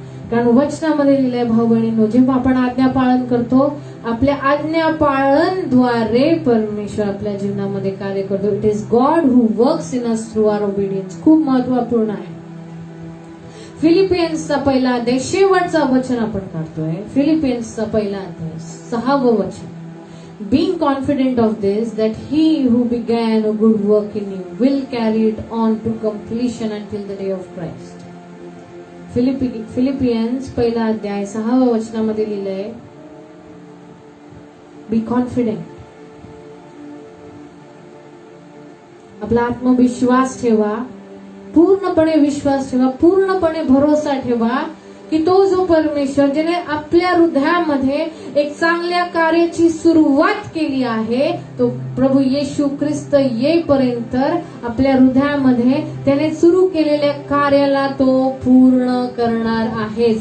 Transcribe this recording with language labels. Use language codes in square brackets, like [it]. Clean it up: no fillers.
[mr] कारण वचनामध्ये लिहिलंय भाऊ बहिणींनो, जेव्हा आपण आज्ञा पालन करतो, आपल्या आज्ञा पाळनद्वारे परमेश्वर आपल्या जीवनामध्ये कार्य करतो. [en] It is God who works in us through our obedience. [mr] खूप महत्वपूर्ण आहे. फिलिपियन्सचा 1ला अध्याय शेवटचा वचन आपण काढतोय. फिलिपियन्सचा 1ला अध्याय 6वं वचन. [en] being confident of this, that he who began a good work in you will carry it on to completion until the day of Christ. [mr] Philippines पहिला अध्याय 6व्या वचनामध्ये लिहिलंय, बी कॉन्फिडेंट. आपला आत्मविश्वास ठेवा, पूर्णपणे विश्वास ठेवा, पूर्णपणे भरोसा ठेवा की तो जो परमेश्वर ज्याने आपल्या हृदयामध्ये एक चांगल्या कार्याची सुरुवात केली आहे, तो प्रभू येशू ख्रिस्त येईपर्यंत आपल्या हृदयामध्ये त्याने सुरू केलेल्या कार्याला तो पूर्ण करणार आहे.